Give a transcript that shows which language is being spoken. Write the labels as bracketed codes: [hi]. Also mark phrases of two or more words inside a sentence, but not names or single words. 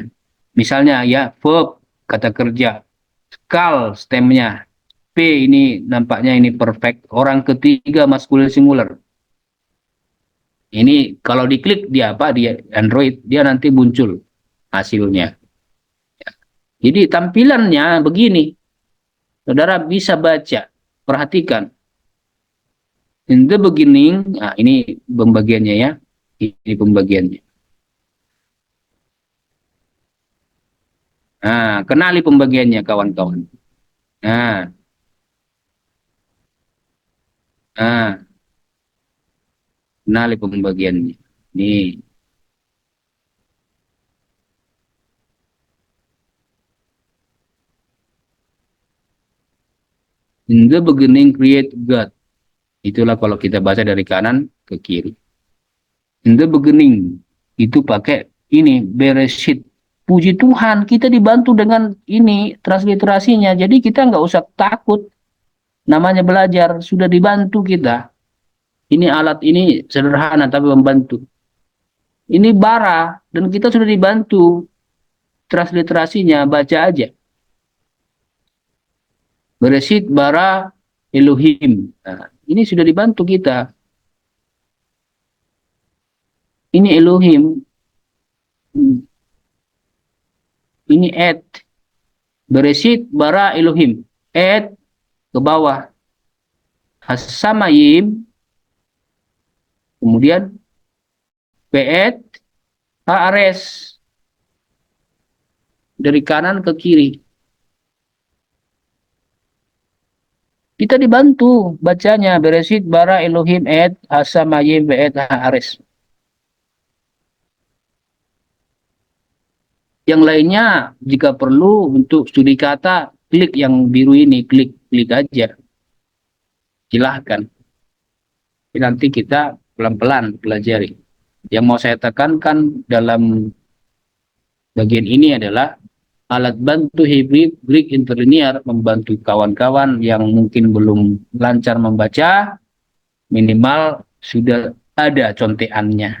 [id] Misalnya ya, verb, kata kerja, skal, stemnya, P ini nampaknya ini perfect, orang ketiga maskulin singular. Ini kalau diklik dia apa, di Android, dia nanti muncul hasilnya. Jadi tampilannya begini, saudara bisa baca, perhatikan. [en] In the beginning, [id] nah ini pembagiannya ya, ini pembagiannya. Nah, kenali pembagiannya kawan-kawan. Nah, nah, kenali pembagiannya. Nih, [en] in the beginning create God. [id] Itulah kalau kita baca dari kanan ke kiri. [en] In the beginning, [id] itu pakai ini, Bereshit. Puji Tuhan, kita dibantu dengan ini, transliterasinya. Jadi kita nggak usah takut. Namanya belajar, sudah dibantu kita. Ini alat ini sederhana tapi membantu. Ini bara, dan kita sudah dibantu. Transliterasinya, baca aja. [he] בראשית ברא אלהים. [id] Nah, ini sudah dibantu kita. Ini Elohim. Ini et. [he] בראשית ברא אלהים. [id] Et ke bawah. Hasamayim. Kemudian [he] ואת הארץ. [id] Dari kanan ke kiri. Kita dibantu bacanya. [he] בראשית ברא אלהים את השמים ואת הארץ. [id] Yang lainnya jika perlu untuk studi kata, klik yang biru ini, klik aja. Silahkan. Nanti kita pelan-pelan pelajari. Yang mau saya tekankan dalam bagian ini adalah alat bantu Hebrew Greek Interlinear membantu kawan-kawan yang mungkin belum lancar membaca, minimal sudah ada contekannya.